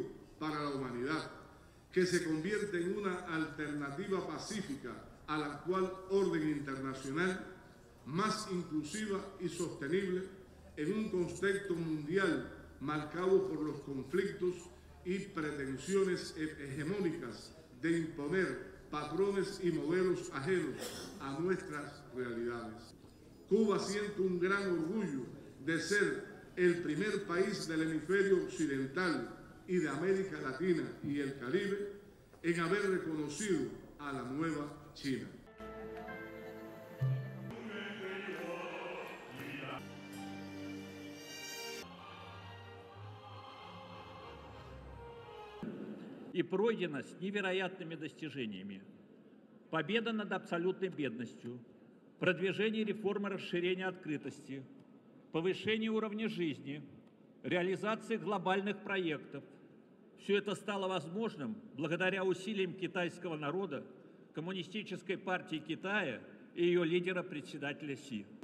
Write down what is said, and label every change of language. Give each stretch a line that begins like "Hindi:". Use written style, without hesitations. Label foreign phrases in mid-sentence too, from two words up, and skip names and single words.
Spanish: para la humanidad, que se convierte en una alternativa pacífica a la actual orden internacional, más inclusiva y sostenible en un contexto mundial marcado por los conflictos y pretensiones hegemónicas de imponer patrones y modelos ajenos a nuestras realidades. Cuba siente un gran orgullo de ser el primer país del hemisferio occidental y de América Latina y el Caribe en haber reconocido a la nueva China.
Russian: И пройдено с невероятными достижениями. Победа над абсолютной бедностью, продвижение реформы расширения открытости, повышение уровня жизни, реализация глобальных проектов. Все это стало возможным благодаря усилиям китайского народа, Коммунистической партии Китая и ее лидера, председателя Си.